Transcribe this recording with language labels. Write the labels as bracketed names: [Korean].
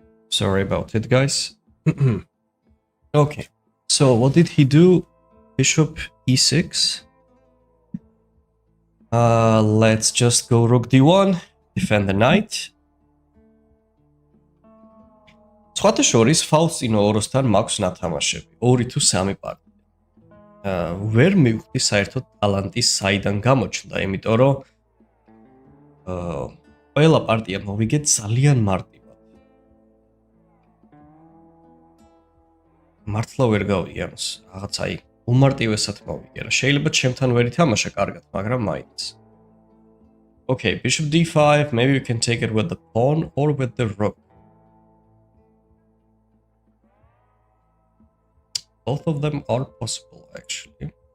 [English] Sorry about it, guys. Okay, so what did he do? Bishop e6. Let's just go rook d1, defend the knight. [Georgian] სხვათა შორის ფალს წინო ოროსთან მაქვს ნათამაშები, 2 თუ 3 პარტია. ვერ მივხვდი საერთოდ ტალანტი საიდან გამოჩნდა, იმიტომ რომ ყველა პარტია მოვიგეთ ძალიან მარტივად. მართლა ვერ გავიგე, რაღაც აი უმარტივესად მოვიგე რა. შეიძლება ჩემთან ვერ ითამაშა კარგად, მაგრამ მაინც. [English] Okay, bishop d5, maybe we can take it with the pawn or with the rook. Both of them are possible, actually.